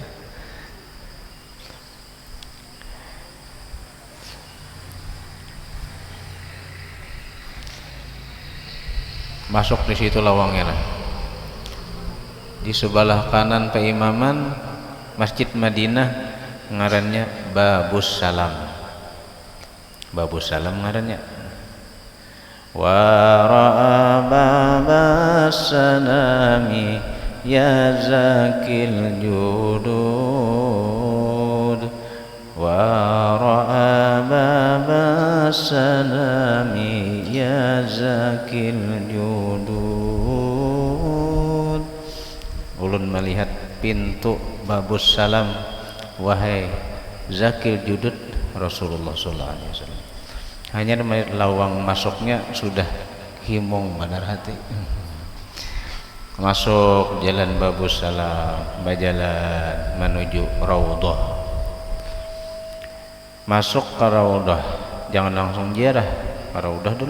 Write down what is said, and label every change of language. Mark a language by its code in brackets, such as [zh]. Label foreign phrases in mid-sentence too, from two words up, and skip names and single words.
[bjn] Masuk di situ lawangnya lah. Di sebelah kanan peimaman Masjid Madinah ngarannya Babus Salam. Babus Salam ngarannya. [ar] ورأى باب السلام يا ذاكي الجدود. ورأى باب السلام يا ذاكي الجدود. [bjn] Ulun melihat pintu Babus Salam, wahai [ar] ذاكي الجدود [bjn] Rasulullah [ar] صلى الله عليه وسلم. [bjn] Hanya melihat lawang masuknya sudah himung benar hati. Masuk jalan Babus Salam, berjalan menuju Raudhah. Masuk ke Raudhah, jangan langsung ziarah, ke Raudhah dulu.